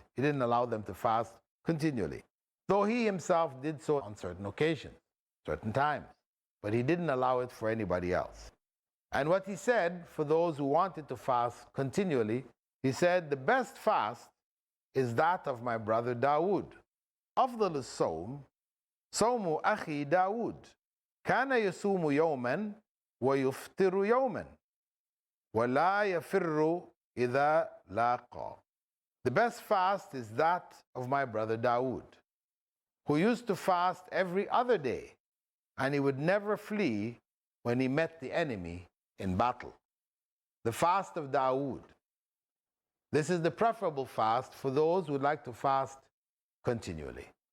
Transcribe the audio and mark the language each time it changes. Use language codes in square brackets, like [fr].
[en] He didn't allow them to fast continually. Though he himself did so on certain occasions, certain times. But he didn't allow it for anybody else. And what he said for those who wanted to fast continually, he said, the best fast is that of my brother Dawood. [ar] أفضل الصوم صوم أخي داود كان يصوم يوما ويفطر يوما ولا يفر إذا لاقى. [en] The best fast is that of my brother Dawood, who used to fast every other day, and he would never flee when he met the enemy in battle. The fast of Dawood. This is the preferable fast for those who would like to fast continually.